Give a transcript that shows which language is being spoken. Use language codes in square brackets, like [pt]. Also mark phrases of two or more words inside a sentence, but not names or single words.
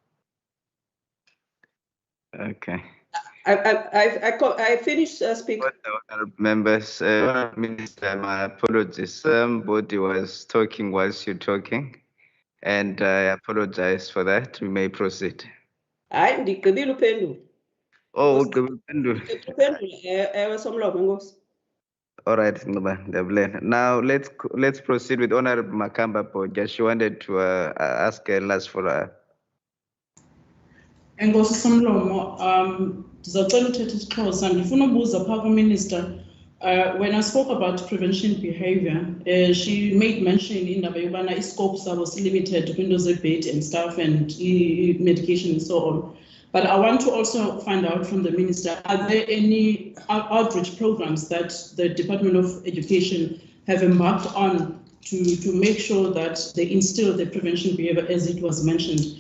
[en] Okay. I finished speaking. Members, Minister, my apologies. Somebody was talking whilst you're talking, and I apologize for that. We may proceed. [xh] Hayi, ndigqibile uphendula. Oh, ugqibile. Ewe, Somlomo, enkosi. [en] All right, Ngcuba. Now let's proceed with Honorable Makamba Bhodja. She wanted to ask a last follow-up. [xh] Enkosi Somlomo, ndizawucela uthetha isiXhosa. Ndifuna ubuza phaa kuMinister. [en] When I spoke about prevention behavior, she made mention [xh] indaba yobana iscope sabo [en] limited [xh] kwinto ze-bed [en] and stuff and medication and so on. But I want to also find out from the Minister, are there any outreach programs that the Department of Education have embarked on to make sure that they instill the prevention behavior as it was mentioned?